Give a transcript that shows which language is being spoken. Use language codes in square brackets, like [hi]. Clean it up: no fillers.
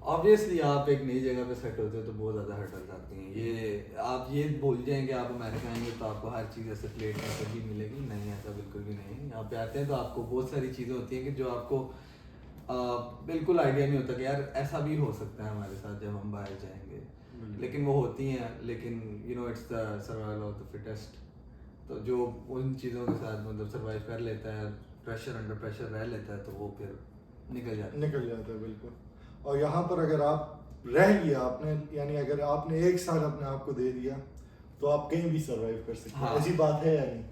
[ur] Obviously آپ ایک نئی جگہ پہ سیٹ ہوتے ہو تو بہت زیادہ ہرڈلز آتی ہیں. یہ آپ یہ بھول جائیں کہ آپ امریکہ آئیں گے تو آپ کو ہر چیز ایسے پلیٹ میں سبھی ملے گی. نہیں, ایسا بالکل بھی نہیں. یہاں پہ آتے ہیں تو آپ کو بہت ساری چیزیں ہوتی ہیں کہ جو آپ کو بالکل آئیڈیا نہیں ہوتا کہ یار ایسا بھی ہو سکتا ہے ہمارے ساتھ جب ہم باہر جائیں گے. لیکن وہ ہوتی ہیں. لیکن [en] You know it's the survival of the fittest. [ur] تو جو ان چیزوں کے ساتھ مطلب سروائیو کر لیتا ہے, پریشر انڈر پریشر رہ لیتا ہے, تو وہ پھر نکل جاتا ہے. بالکل. اور یہاں پر اگر آپ رہ گیا, آپ نے یعنی اگر آپ نے 1 سال اپنے آپ کو دے دیا تو آپ کہیں بھی سروائیو کر سکتے ہیں. ایسی بات ہے یا نہیں؟